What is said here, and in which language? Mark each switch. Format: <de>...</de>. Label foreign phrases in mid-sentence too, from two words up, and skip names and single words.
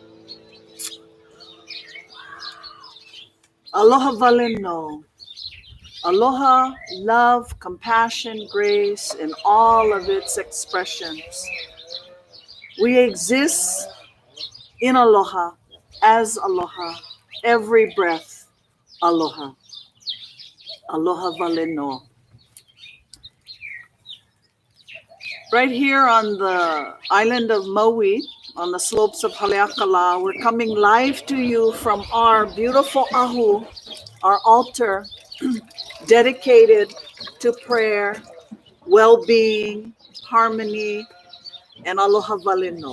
<haw>Aloha Valeno. Aloha,</haw> <en>love, compassion, grace in all of its expressions. We exist in aloha, as aloha, every breath, aloha.</en> <haw>Aloha valeno.</haw> <en>Right here on the island of Maui, on the slopes of Haleakala, we're coming live to you from our beautiful ahu, our altar, dedicated to prayer, well-being, harmony, and</en> <haw>aloha valeno.</haw>